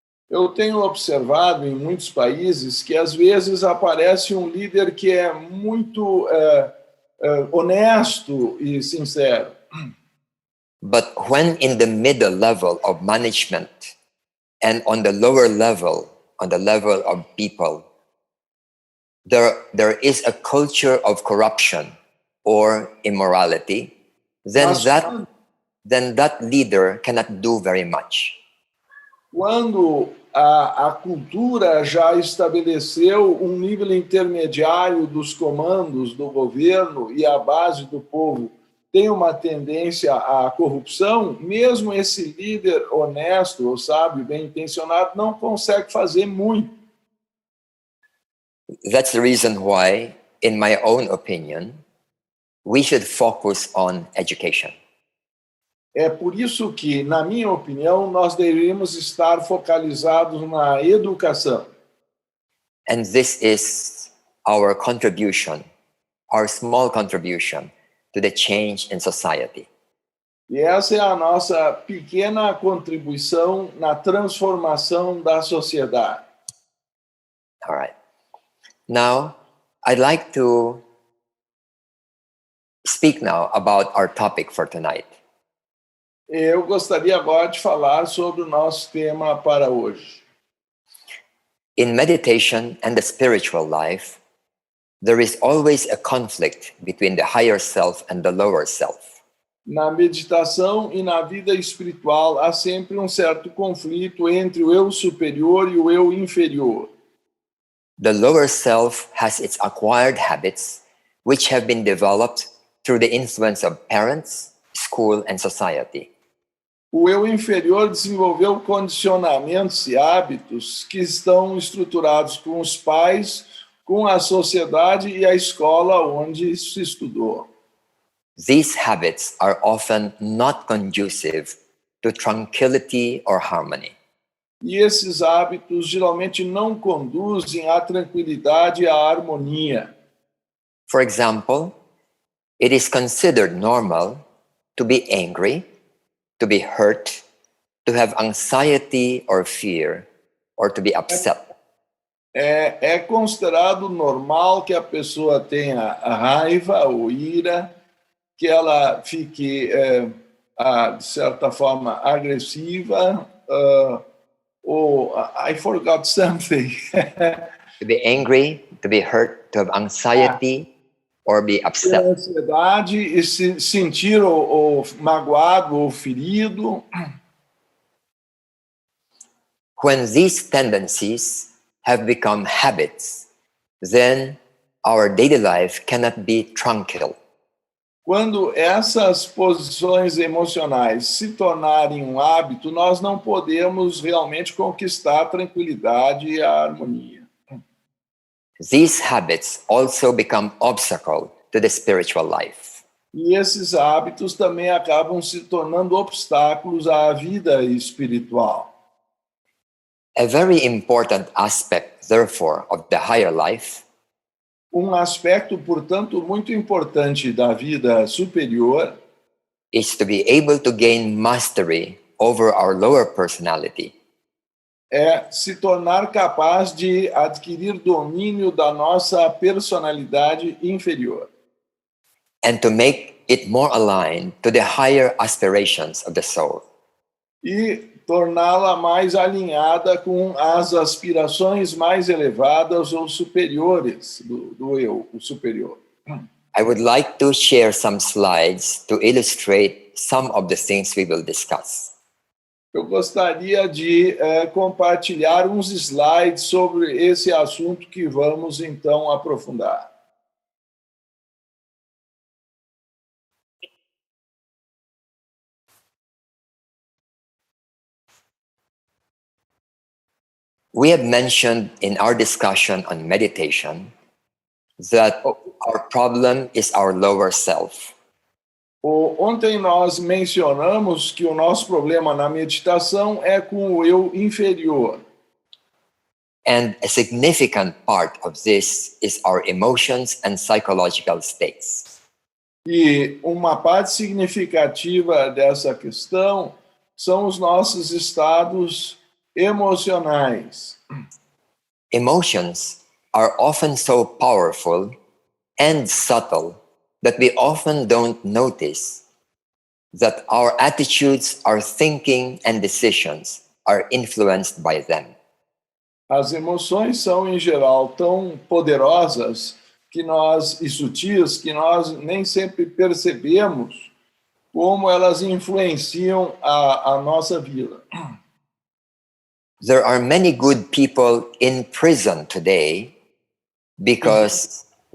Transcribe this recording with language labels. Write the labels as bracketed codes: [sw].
[pt] Eu tenho observado em muitos países que às vezes aparece um líder que é muito honesto e sincero. [en] But when in the middle level of management and on the lower level, on the level of people, there is a culture of corruption or immorality, then that leader cannot do very much. [pt] Quando a cultura já estabeleceu um nível intermediário dos comandos do governo e a base do povo tem uma tendência à corrupção, mesmo esse líder honesto ou sábio, bem-intencionado, não consegue fazer muito. [en] That's the reason why, in my own opinion, we should focus on education. [pt] É por isso que, na minha opinião, nós deveríamos estar focalizados na educação. [en] And this is our contribution, our small contribution to the change in society. [pt] E essa é a nossa pequena contribuição na transformação da sociedade. [en] All right. Now, I'd like to speak now about our topic for tonight. [pt] Eu gostaria agora de falar sobre o nosso tema para hoje. [en] In meditation and the spiritual life, there is always a conflict between the higher self and the lower self. [pt] Na meditação e na vida espiritual há sempre um certo conflito entre o eu superior e o eu inferior. [en] The lower self has its acquired habits, which have been developed through the influence of parents, school, and society. [pt] O eu inferior desenvolveu condicionamentos e hábitos que estão estruturados com os pais, com a sociedade e a escola onde se estudou. [en] These habits are often not conducive to tranquility or harmony. [pt] E esses hábitos geralmente não conduzem à tranquilidade e à harmonia. [en] For example, it is considered normal to be angry, to be hurt, to have anxiety or fear, or to be upset. [pt] É considerado normal que a pessoa tenha a raiva ou ira, que ela fique, de certa forma, agressiva, ou [en] I forgot something. To be angry, to be hurt, to have anxiety, or be [pt] Ter [en] upset. [pt] ansiedade e se sentir ou magoado ou ferido. [en] When these tendencies have become habits, then our daily life cannot be tranquil. [pt] Quando essas posições emocionais se tornarem um hábito, nós não podemos realmente conquistar a tranquilidade e a harmonia. [en] These habits also become obstacle to the spiritual life. [pt] E esses hábitos também acabam se tornando obstáculos à vida espiritual. [en] A very important aspect, therefore, of the higher life [pt] Um aspecto, portanto, muito importante da vida superior [en] is to be able to gain mastery over our lower personality. [pt] é se tornar capaz de adquirir domínio da nossa personalidade inferior [en] And to make it more aligned to the higher aspirations of the soul. [pt] e torná-la mais alinhada com as aspirações mais elevadas ou superiores do eu, o superior. [en] I would like to share some slides to illustrate some of the things we will discuss. [pt] Eu gostaria de compartilhar uns slides sobre esse assunto que vamos então aprofundar. [en] We have mentioned in our discussion on meditation that our problem is our lower self. [pt] Ontem nós mencionamos que o nosso problema na meditação é com o eu inferior. [en] And a significant part of this is our emotions and psychological states. [pt] E uma parte significativa dessa questão são os nossos estados emocionais. [en] Emotions are often so powerful and subtle that we often don't notice that our attitudes, our thinking, and decisions are influenced by them. [pt] As emoções são, em geral, tão poderosas e sutis que nós nem sempre percebemos como elas influenciam a nossa vida. [en] There are many good people in prison today because,